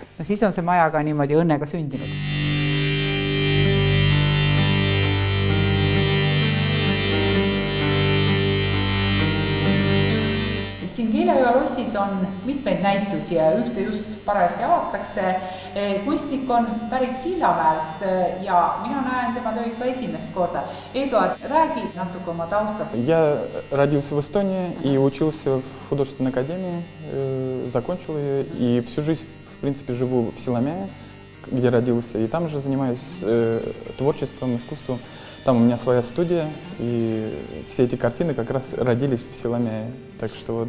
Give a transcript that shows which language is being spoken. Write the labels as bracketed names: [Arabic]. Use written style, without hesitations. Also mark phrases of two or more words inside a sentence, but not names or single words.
[Estonian] No siis on see maja ka niimoodi õnnega sündinud. Siin Keila-Joa lossis on mitmeid näitusi ja ühte just parajasti avatakse. Kunstnik on pärit Sillamäelt ja mina näen tema tööd ka esimest korda. Eduard, räägi natuke oma taustast. [Russian] Я родился в Эстонии и учился в художественной академии, закончил ее и всю жизнь, в принципе, живу в Силамяе, где родился, и там же занимаюсь творчеством, искусством. Там у меня своя студия, и все эти картины как раз родились в Силамяе, так что вот.